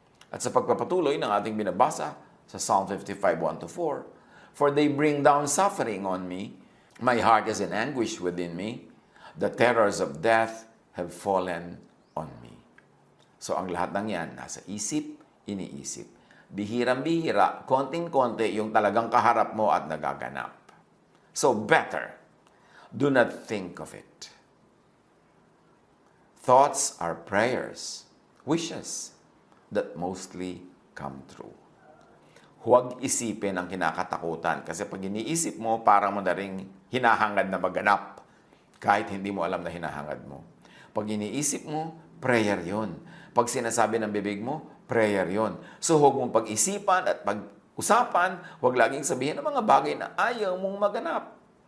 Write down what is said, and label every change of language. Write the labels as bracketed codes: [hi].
[tl] At sa pagpapatuloy ng ating binabasa sa [en] Psalm 55:1-4, for they bring down suffering on me, my heart is in anguish within me, the terrors of death have fallen on me. [tl] So ang lahat ng yan, nasa isip, iniisip. Bihirang-bihira, konting-konti yung talagang kaharap mo at nagaganap. [en] So better, do not think of it. Thoughts are prayers, wishes that mostly come true. [tl] Huwag isipin ang kinakatakutan. Kasi pag iniisip mo, parang mo na ring hinahangad na maganap. Kahit hindi mo alam na hinahangad mo. Pag iniisip mo, prayer yon. Pag sinasabi ng bibig mo, prayer yon. So huwag mong pag-isipan at pag-usapan, huwag laging sabihin ng mga bagay na ayaw mong maganap.